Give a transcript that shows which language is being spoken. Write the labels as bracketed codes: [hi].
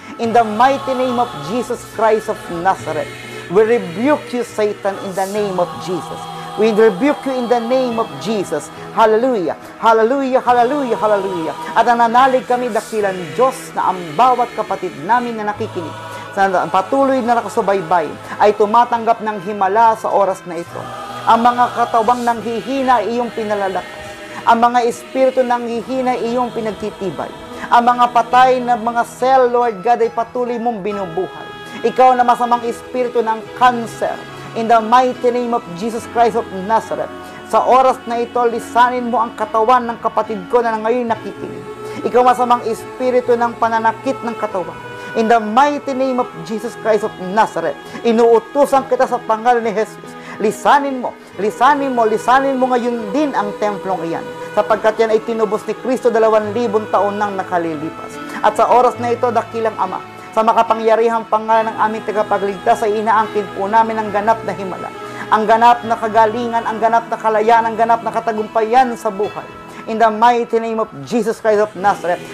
[en] In the mighty name of Jesus Christ of Nazareth, we rebuke you, Satan, in the name of Jesus. We rebuke you in the name of Jesus. Hallelujah. Hallelujah, hallelujah, hallelujah. [tl] At nananalig kami, dakilan Diyos, na ang bawat kapatid namin na nakikinig, sa patuloy na nakasubaybay, ay tumatanggap ng himala sa oras na ito. Ang mga katawang nanghihina ay iyong pinalalakas. Ang mga espiritu nanghihina ay iyong pinagtitibay. Ang mga patay na mga cell, Lord God, ay patuloy mong binubuhay. Ikaw na masamang espiritu ng cancer, in the mighty name of Jesus Christ of Nazareth, sa oras na ito, lisanin mo ang katawan ng kapatid ko na ngayon nakikinig. Ikaw masamang espiritu ng pananakit ng katawan. [en] In the mighty name of Jesus Christ of Nazareth, [tl] inuutusan kita sa pangalan ni Jesus. Lisanin mo, lisanin mo, lisanin mo ngayon din ang templong iyan. Sapagkat yan ay tinubos ni Kristo 2,000 taon nang nakalilipas. At sa oras na ito, dakilang Ama, sa makapangyarihang pangalan ng aming tagapagligtas ay inaangkin po namin ang ganap na himala, ang ganap na kagalingan, ang ganap na kalayaan, ang ganap na katagumpayan sa buhay. [en] In the mighty name of Jesus Christ of Nazareth.